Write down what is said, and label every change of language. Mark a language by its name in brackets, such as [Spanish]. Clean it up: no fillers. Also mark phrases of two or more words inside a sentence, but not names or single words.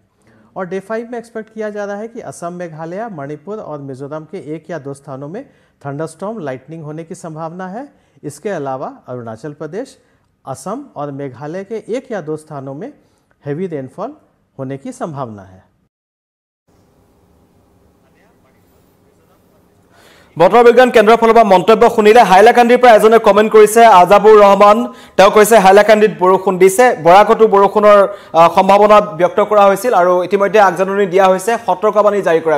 [Hindi] और डे 5 में एक्सपेक्ट किया जा रहा है कि असम, मेघालय, मणिपुर और मिजोरम के 1 या 2 स्थानों में [English] thunderstorm lightning [Hindi] होने की संभावना है। इसके अलावा अरुणाचल प्रदेश, असम और मेघालय के 1 या 2 स्थानों में [English] heavy rainfall [Hindi] होने की संभावना है। [Assamese] বতৰ বিজ্ঞান কেন্দ্ৰৰ ফালৰ পৰা মন্তব্য শুনিলে হাইলাকান্দিৰ পৰা এজনে কমেন্ট কৰিছে আজাবুৰ ৰহমান তেওঁ কৈছে হাইলাকান্দিত বৰষুণ দিছে বৰাকতো বৰষুণৰ সম্ভাৱনা ব্যক্ত কৰা হৈছিল আৰু ইতিমধ্যে আগজাননী দিয়া হৈছে সতৰ্কবাণী জাৰি কৰা